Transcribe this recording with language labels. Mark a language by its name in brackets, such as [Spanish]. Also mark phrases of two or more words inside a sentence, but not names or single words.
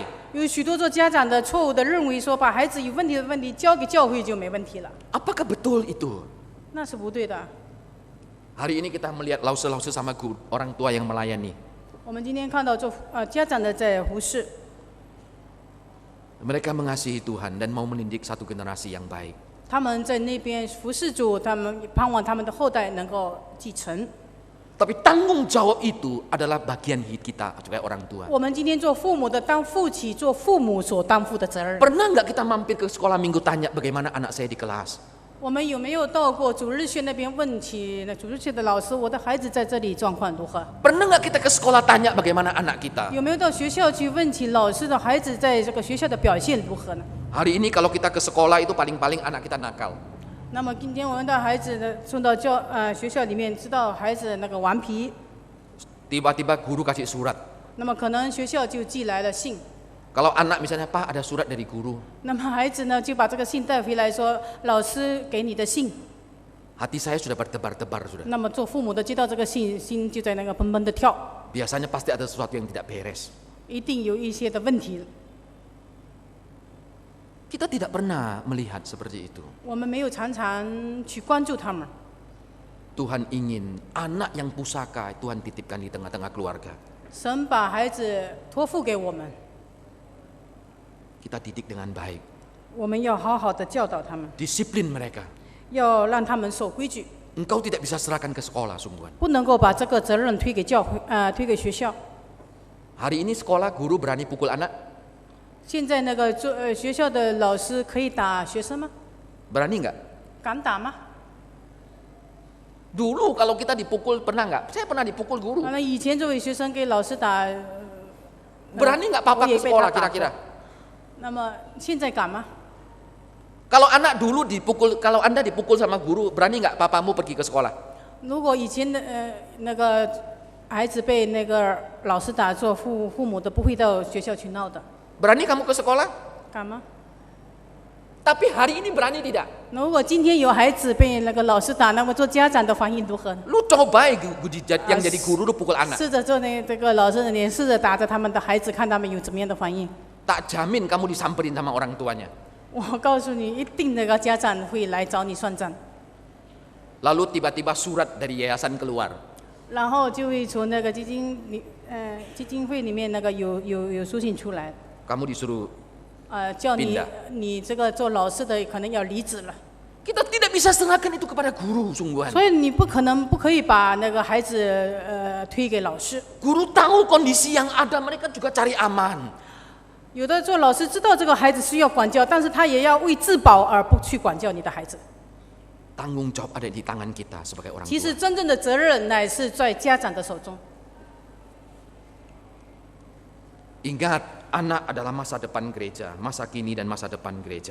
[Chinese] 有许多做家长的错误的认为说，把孩子有问题的问题交给教会就没问题了， [Indonesian] Apakah betul itu? [Chinese] 那是不对的。 [Indonesian] Hari ini kita melihat lause-lause sama orang tua yang melayani. [Chinese] 我们今天看到做家长的在服侍， [Indonesian] Mereka mengasihi Tuhan dan mau mendidik satu generasi yang baik. [Chinese] 他们在那边服侍主，他们盼望他们的后代能够继承。 [Indonesian] Tapi tanggung jawab itu adalah bagian kita sebagai orang tua. [Chinese] 我们今天做父母的，当负起做父母所担负的责任。 [Indonesian] Pernah nggak kita mampir ke sekolah minggu tanya bagaimana anak saya di kelas? [Chinese] 我们有没有到过主日学那边问起？那主日学的老师，我的孩子在这里状况如何？ [Indonesian] Pernah nggak kita ke sekolah tanya bagaimana anak kita? [Chinese] 有没有到学校去问起老师的孩子在这个学校的表现如何呢？ [Indonesian] Hari ini kalau kita ke sekolah itu paling-paling anak kita nakal. [Chinese] 那么今天我们的孩子呢，送到学校里面，知道孩子那个顽皮， [Indonesian] Tiba-tiba guru kasih surat. [Chinese] 那么可能学校就寄来了信， [Indonesian] Kalau anak misalnya, Pak ada surat dari guru. [Chinese] 那么孩子呢就把这个信带回来说，老师给你的信。 [Indonesian] Hati saya sudah berdebar-debar sudah. [Chinese] 那么做父母的接到这个信，心就在那个砰砰的跳， [Indonesian] Biasanya pasti ada sesuatu yang tidak beres. [Chinese] 一定有一些的问题。 [Indonesian] Kita tidak pernah melihat seperti itu. [Chinese] 我们没有常常去关注他们。 [Indonesian] Tuhan ingin anak yang pusaka Tuhan titipkan di tengah-tengah keluarga. [Chinese] 神把孩子托付给我们， [Indonesian] Kita didik dengan baik. [Chinese] 我们要好好的教导他们， [Indonesian] Disiplin mereka. [Chinese] 要让他们守规矩， [Indonesian] Engkau tidak bisa serahkan ke sekolah, sungguhan. [Chinese] 不能够把这个责任推给教会，推给学校。 [Indonesian] Hari ini sekolah guru berani pukul anak? [Chinese] 现在那个学校的老师可以打学生吗？ [Indonesian] Berani nggak? [Chinese] 敢打吗？ [Indonesian] Dulu kalau kita dipukul pernah nggak? Saya pernah dipukul guru. [Chinese] 那以前作为学生给老师打， [Indonesian] Berani nggak papa [Chinese] 我也 [Indonesian] ke [Chinese] 被 [Indonesian] sekolah [Chinese] 他打过 [Indonesian] kira-kira? [Chinese] 那么现在敢吗？ [Indonesian] Kalau anak dulu dipukul, kalau anda dipukul sama guru, berani nggak papamu pergi ke sekolah? [Chinese] 如果以前的那个孩子被那个老师打，做父母的不会到学校去闹的， [Indonesian] Berani kamu ke sekolah? [Chinese] 敢吗？ [Indonesian] Tapi hari ini berani tidak? [Chinese] 如果今天有孩子被那个老师打，那么做家长的反应如何呢？ [Indonesian] Lu coba yang jadi guru lu pukul anak. [Chinese] 试着做这个老师的脸，试着打着他们的孩子，看他们有怎么样的反应。 [Indonesian] Tak jamin kamu disamperin sama orang tuanya. [Chinese] 我告诉你，一定那个家长会来找你算账。 [Indonesian] Lalu tiba-tiba surat dari yayasan keluar. [Chinese] 然后就会从那个基金会里面那个有书信出来， [Indonesian] Kamu disuruh [Chinese] 叫你 [Indonesian] pindah. [Chinese] 你这个做老师的可能要离职了， [Indonesian] Kita tidak bisa serahkan itu kepada guru sungguhan. [Chinese] 所以你不可以把那个孩子推给老师。 [Indonesian] Guru tahu kondisi yang ada, mereka juga cari aman. [Chinese] 有的做老师知道这个孩子需要管教，但是他也要为自保而不去管教你的孩子。 [Indonesian] Tanggung jawab ada di tangan kita sebagai orang [Chinese] 其实 [Indonesian] tua. [Chinese] 真正的责任乃是在家长的手中。 [Indonesian] Ingat, anak adalah masa depan gereja, masa kini dan masa depan gereja.